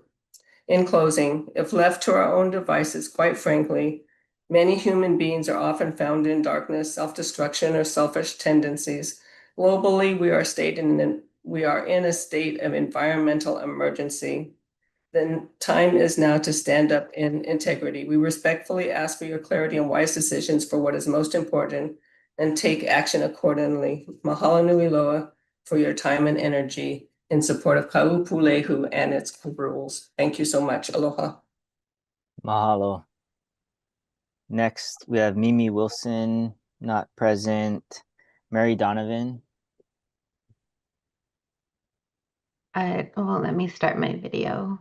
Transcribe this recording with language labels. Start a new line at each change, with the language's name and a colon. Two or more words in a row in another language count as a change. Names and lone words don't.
English: In closing, if left to our own devices, quite frankly, many human beings are often found in darkness, self-destruction, or selfish tendencies. Globally, we are in a state of environmental emergency. The time is now to stand up in integrity. We respectfully ask for your clarity and wise decisions for what is most important and take action accordingly.
Hawaiian: Mahalo nui loa
English: for your time and energy in support of Kaʻūpūlehu and its rules. Thank you so much. Aloha. Mahalo. Next, we have Mimi Wilson, not present. Mary Donovan. Let me start my video.